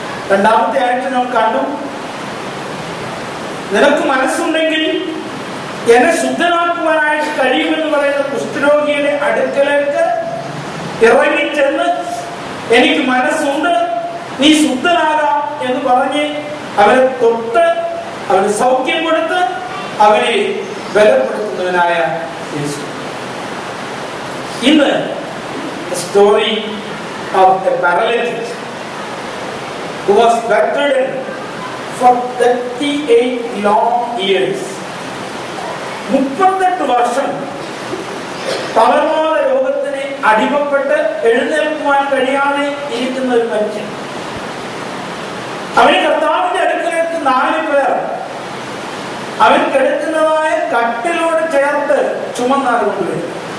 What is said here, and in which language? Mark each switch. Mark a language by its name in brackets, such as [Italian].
[Malayalam] രണ്ടാമത്തെ ആഴ്ച നാം കണ്ടു, നിനക്ക് മനസ്സുണ്ടെങ്കിൽ എന്നെ ശുദ്ധനാക്കുവാനായിട്ട് കഴിയുമെന്ന് പറയുന്ന കുഷ്ഠരോഗിയുടെ അടുക്കലേക്ക് ഇറങ്ങിച്ചെന്ന് എനിക്ക് മനസ്സുണ്ട്, നീ ശുദ്ധനാകാം എന്ന് പറഞ്ഞ് അവരെ തൊട്ട് അവന് സൗഖ്യം കൊടുത്ത് അവനെ ബലപ്പെടുത്തുന്നവനായ യേശു. ഇന്ന് [English] Story of a paralytic who was bedridden for 38 long years. [Malayalam] 38 വർഷം തളർവാദ രോഗത്തിന് അടിമപ്പെട്ട് എഴുന്നേൽക്കുവാൻ കഴിയാതെ ഇരിക്കുന്ന ഒരു മനുഷ്യൻ. അവന് കർത്താവിന്റെ അടുക്കലേക്ക് 4 പേർ അവൻ കിടക്കുന്നതായ കട്ടിലോട് ചേർത്ത് ചുമന്നാണ് കൊണ്ടുവരും.